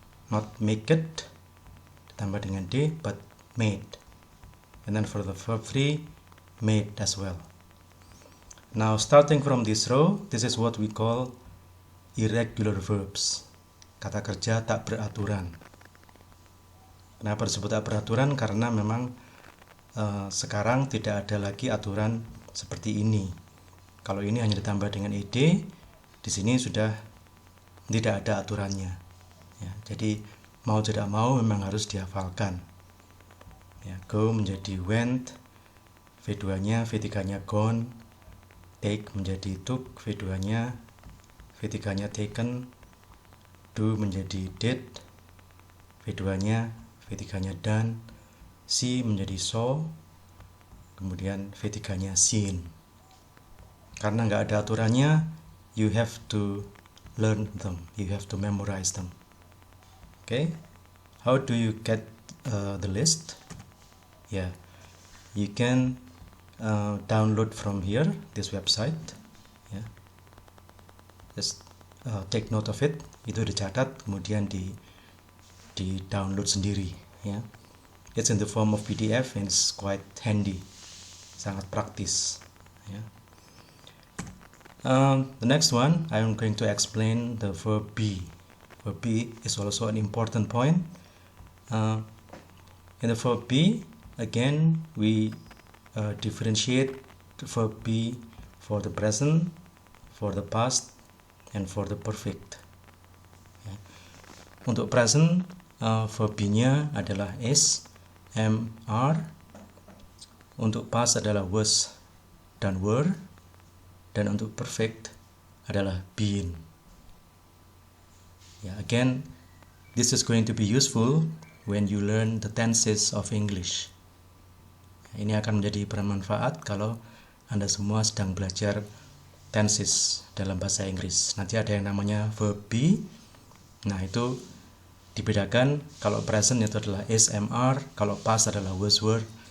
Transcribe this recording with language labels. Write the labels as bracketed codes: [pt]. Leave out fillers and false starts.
[en] Not make it [id] ditambah dengan [en] D, but made. And then for the verb 3, made as well. Now starting from this row, this is what we call irregular verbs. [id] Kata kerja tak beraturan. Kenapa disebut tak beraturan? Karena memang sekarang tidak ada lagi aturan seperti ini. Kalau ini hanya ditambah dengan ed, di sini sudah tidak ada aturannya. Ya, jadi mau tidak mau memang harus dihafalkan. Ya, go menjadi went, V2-nya, V3-nya gone, take menjadi took, V2-nya, V3-nya taken, do menjadi did, V2-nya, V3-nya done, see menjadi saw, kemudian V3-nya seen. Karena nggak ada aturannya, [en] you have to learn them, you have to memorize them. Okay, how do you get the list? Yeah, you can download from here, this website. Yeah, just take note of it. [id] Itu dicatat, kemudian di download sendiri. [en] Ya, it's in the form of PDF and it's quite handy, [id] sangat praktis. [en] Ya. The next one, I'm going to explain the verb be. Verb be is also an important point. In the verb be, again we differentiate the verb be for the present, for the past, and for the perfect. Ya. [id] Untuk present, verb be-nya adalah is, am, are. Untuk past adalah was dan were. Dan untuk perfect adalah been. [en] Yeah, again, this is going to be useful when you learn the tenses of English. [id] Ini akan menjadi bermanfaat kalau Anda semua sedang belajar tenses dalam bahasa Inggris. Nanti ada yang namanya verb be. Nah, itu dibedakan. Kalau present itu adalah is, am, are. Kalau past adalah was, were.